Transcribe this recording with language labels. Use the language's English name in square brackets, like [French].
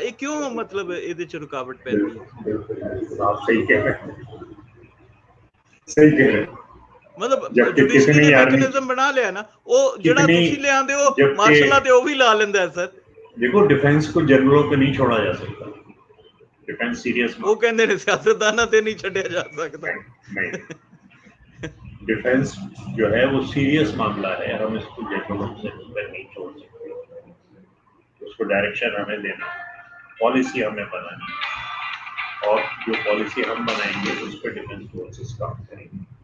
[Punjabi] یہ کیوں مطلب یہ رکاوٹ پیندی ہے؟ [Urdu] آپ صحیح کہہ رہے ہیں, صحیح کہہ رہے ہیں. [Punjabi] مطلب جوڈیشری نے میکنزم بنا لیا نا, وہ جڑا تسی لے آندے ہو ماشاء اللہ تے وہ بھی لا لیندا ہے سر. [Urdu] دیکھو ڈیفینس کو جنرلوں پہ نہیں چھوڑا جا سکتا. ڈیفینس سیریس [Punjabi] وہ کہندے نے سیاستداناں تے نہیں چھڈیا جا سکتا. [Urdu] نہیں, ڈیفینس جو ہے وہ سیریس معاملہ ہے. ہم اس کو جنرلوں سے نہیں چھوڑ سکتے. اس کو ڈائریکشن ہمیں دینا, پالیسی ہمیں بنانی, اور جو پالیسی ہم بنائیں گے اس پہ ڈیفینس فورسز کام کریں گے.